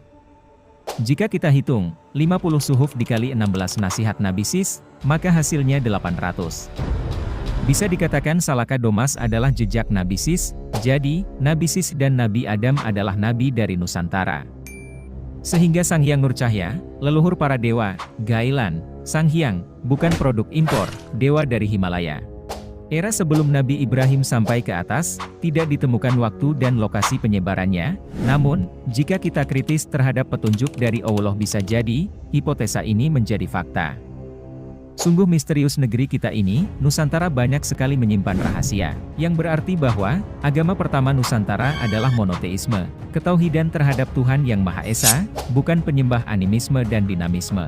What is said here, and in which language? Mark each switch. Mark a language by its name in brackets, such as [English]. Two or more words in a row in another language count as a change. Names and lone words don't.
[Indonesian] Jika kita hitung, 50 suhuf dikali 16 nasihat Nabi Sis, maka hasilnya 800. Bisa dikatakan Salaka Domas adalah jejak Nabi Sis, jadi, Nabi Sis dan Nabi Adam adalah nabi dari Nusantara. Sehingga Sang Hyang Nurcahya, leluhur para dewa, Gailan, Sang Hyang, bukan produk impor, dewa dari Himalaya. Era sebelum Nabi Ibrahim sampai ke atas, tidak ditemukan waktu dan lokasi penyebarannya, namun, jika kita kritis terhadap petunjuk dari Allah bisa jadi, hipotesa ini menjadi fakta. Sungguh misterius negeri kita ini, Nusantara banyak sekali menyimpan rahasia, yang berarti bahwa, agama pertama Nusantara adalah monoteisme, ketauhidan terhadap Tuhan Yang Maha Esa, bukan penyembah animisme dan dinamisme.